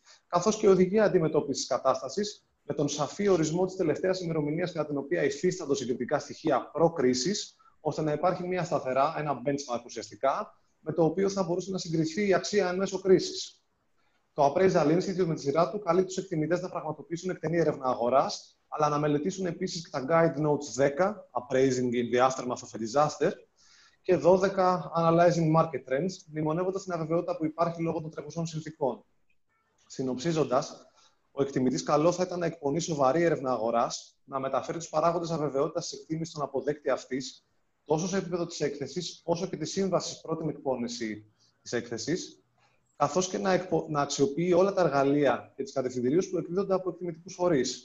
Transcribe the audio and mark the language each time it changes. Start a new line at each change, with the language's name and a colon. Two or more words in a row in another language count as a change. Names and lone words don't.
Greek: καθώς και οδηγία αντιμετώπισης της κατάστασης, με τον σαφή ορισμό της τελευταίας ημερομηνίας κατά την οποία υφίστανται συγκριτικά στοιχεία προ-κρίσης, ώστε να υπάρχει μια σταθερά, ένα benchmark ουσιαστικά, με το οποίο θα μπορούσε να συγκριθεί η αξία εν μέσω κρίσης. Το Appraisal Institute με τη σειρά του καλεί τους εκτιμητές να πραγματοποιήσουν εκτενή έρευνα αγοράς, αλλά να μελετήσουν επίσης και τα Guide Notes 10, Appraising in the Aftermath of a Disaster, και 12, Analyzing Market Trends, μνημονεύοντας την αβεβαιότητα που υπάρχει λόγω των τρέχουσων συνθηκών. Συνοψίζοντας, ο εκτιμητής καλό θα ήταν να εκπονεί σοβαρή έρευνα αγοράς, να μεταφέρει τους παράγοντες αβεβαιότητας της εκτίμησης στον αποδέκτη αυτής, τόσο σε επίπεδο της έκθεσης, όσο και της σύμβασης πρώτη εκπόνηση της έκθεσης, καθώς και να αξιοποιεί όλα τα εργαλεία και τις κατευθυντηρίους που εκδίδονται από εκτιμητικούς φορείς.